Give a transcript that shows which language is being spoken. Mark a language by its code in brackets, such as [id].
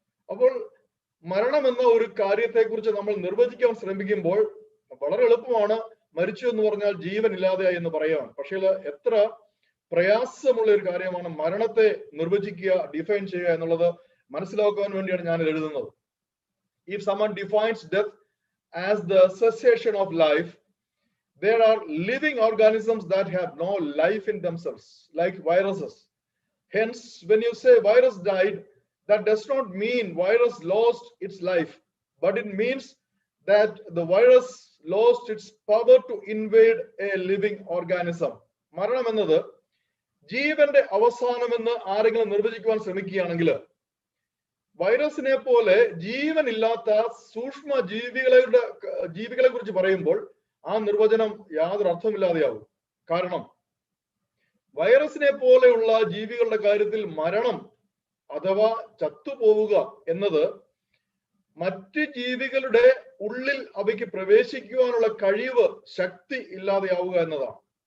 [ml] അപ്പോൾ മരണം എന്ന ഒരു കാര്യത്തെക്കുറിച്ച് നമ്മൾ നിർവചിക്കാൻ ശ്രമിക്കുമ്പോൾ വളരെ എളുപ്പമാണ് മരിച്ചു എന്ന് പറഞ്ഞാൽ ജീവൻ ഇല്ലാതെയായി എന്ന് പറയാൻ. പക്ഷേ എത്ര പ്രയാസമുള്ള ഒരു കാര്യമാണ് മരണത്തെ നിർവചിക്കുക, ഡിഫൈൻ ചെയ്യുക എന്നുള്ളത് മനസ്സിലാക്കാൻ വേണ്ടിയാണ് ഞാൻ എഴുതുന്നത്. [en] If someone defines death as the cessation of life, there are living organisms that have no life in themselves, like viruses. Hence, when you say virus died, that does not mean virus lost its life, but it means that the virus lost its power to invade a living organism. [ml] മരണം എന്നത് ജീവന്റെ അവസാനമെന്ന് ആരെങ്കിലും നിർവചിക്കുവാൻ ശ്രമിക്കുകയാണെങ്കിൽ വൈറസിനെ പോലെ ജീവനില്ലാത്ത സൂക്ഷ്മ ജീവികളെ കുറിച്ച് പറയുമ്പോൾ ആ നിർവചനം യാതൊരു അർത്ഥമില്ലാതെയാവും. കാരണം വൈറസിനെ പോലെയുള്ള ജീവികളുടെ കാര്യത്തിൽ മരണം അഥവാ ചത്തുപോവുക എന്നത് മറ്റ് ജീവികളുടെ ഉള്ളിൽ അവയ്ക്ക് പ്രവേശിക്കുവാനുള്ള കഴിവ്, ശക്തി ഇല്ലാതെയാവുക എന്നതാണ്.